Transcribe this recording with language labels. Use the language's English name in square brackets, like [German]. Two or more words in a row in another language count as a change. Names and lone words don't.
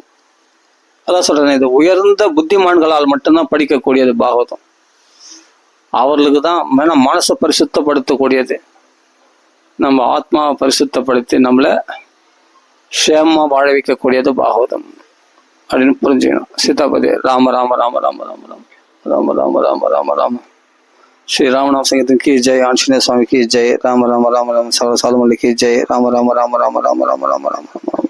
[Tamil] அதான் சொல்றேன், இது உயர்ந்த புத்திமான்களால் மட்டும்தான் படிக்கக்கூடியது பாகவதம். அவர்களுக்கு தான் மனசை பரிசுத்தப்படுத்தக்கூடியது, நம்ம ஆத்மாவை பரிசுத்தப்படுத்தி நம்மளை க்ஷேமமா வாழ வைக்கக்கூடியது பாகவதம் அப்படின்னு புரிஞ்சுக்கணும். சீதாபதி ராம ராம ராம ராம ராம ராம ராம ராம ராம ராம ராம. [Hindi] श्री राम नाम संकीर्तन की जय, आंजनेय स्वामी की जय, राम राम राम राम सालमल्ली की जय, राम राम राम राम राम राम राम राम राम।